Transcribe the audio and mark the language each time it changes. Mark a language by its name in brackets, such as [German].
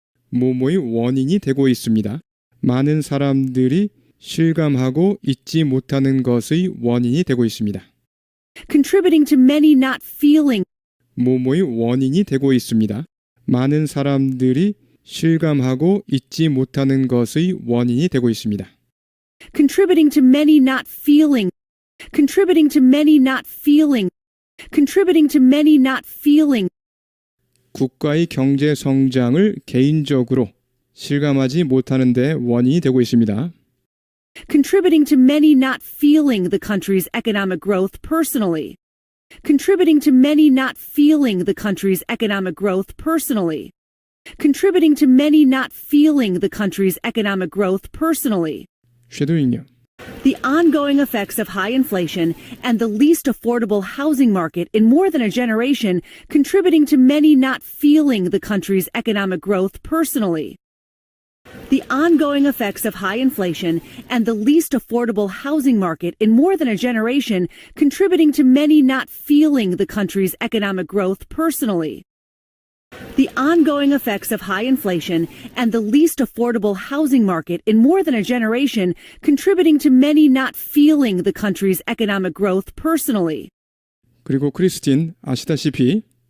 [Korean] 모모의 원인이 되고 있습니다. 많은 사람들이 실감하고 잊지 못하는 것의 원인이 되고 있습니다. [English] contributing to many not feeling, [Korean] 모모의 원인이 되고 있습니다. 많은 사람들이 실감하고 잊지 못하는 것의 원인이 되고 있습니다. [English] contributing to many not feeling, contributing to many not feeling, contributing to many not feeling, [Korean] 국가의 경제 성장을 개인적으로 실감하지 못하는 데 원인이 되고 있습니다. [English] contributing to many not feeling the country's economic growth personally, contributing to many not feeling the country's economic growth personally, contributing to many not feeling the country's economic growth personally. [Korean] 쉐도잉요. [English] The ongoing effects of high inflation and the least affordable housing market in more than a generation contributing to many not feeling the country's economic growth personally. The ongoing effects of high inflation and the least affordable housing market in more than a generation contributing to many not feeling the country's economic growth personally. The ongoing effects of high inflation and the least affordable housing market in more than a generation contributing to many not feeling the country's economic growth personally. [Korean] 그리고 크리스틴 아시다시피